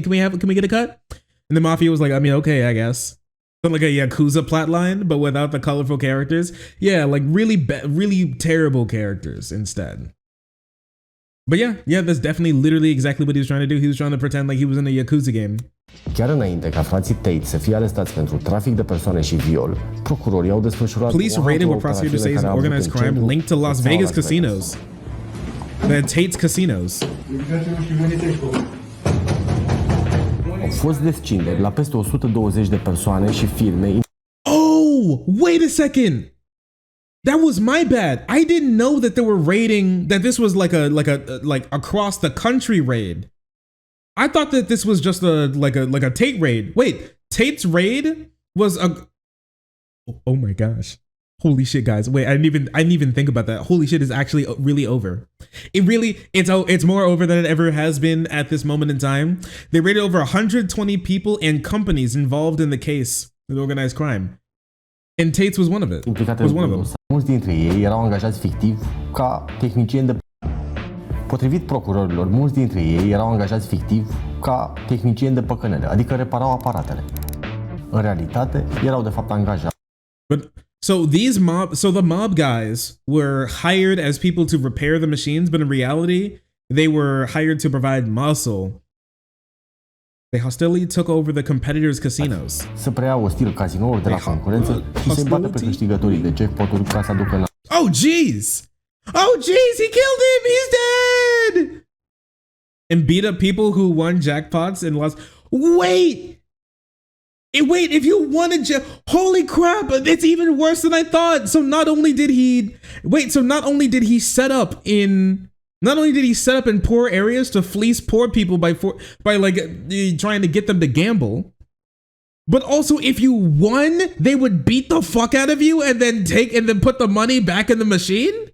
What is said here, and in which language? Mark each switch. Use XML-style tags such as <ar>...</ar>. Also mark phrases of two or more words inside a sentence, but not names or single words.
<en>Can we get a cut?" And the mafia was like, I mean, okay, I guess. Something like a Yakuza plotline, but without the colorful characters. Yeah, like really terrible characters instead. But yeah, that's definitely literally exactly what he was trying to do. He was trying to pretend like he was in a Yakuza game.</en> <ro>Chiar înainte ca frații Tate să fie arestați pentru trafic de persoane și viol, procurorii au desfășurat</ro> <en>Police raided what prosecutors say is organized crime linked to Las Vegas casinos. The Tates casinos.</en> <ro>Au fost descinderi la peste 120 de persoane și firme.</ro> <en>Oh, wait a second. That was my bad. I didn't know that they were raiding, that this was like a across the country raid. I thought that this was just like a Tate raid. Wait, Tate's raid was a oh my gosh. Holy shit, guys. Wait, I didn't even think about that. Holy shit is actually really over. It's more over than it ever has been at this moment in time. They raided over 120 people and companies involved in the case with organized crime. And Tates was one of it. Was one of them.</en> <ro>Mulți dintre ei erau angajați fictiv ca tehnicieni de Potrivit procurorilor, mulți dintre ei erau angajați fictiv ca tehnicieni de păcănele, adică reparau aparatele. În realitate, erau de fapt angajați.</ro> <en>So the mob guys were hired as people to repair the machines, but in reality, they were hired to provide muscle. They hostilely took over the competitors' casinos.</en> <ro>Să preia ostil cazinouri de la concurență și să-i bată pe câștigătorii de jackpot-uri ca să aducă</ro> <en>Oh, jeez! Oh, jeez! He killed him! He's dead! And beat up people who won jackpots and lost. Wait! Wait, if you won a holy crap, it's even worse than I thought. So not only did he set up in Not only did he set up in poor areas to fleece poor people by like trying to get them to gamble, but also if you won, they would beat the fuck out of you and then put the money back in the machine.</en>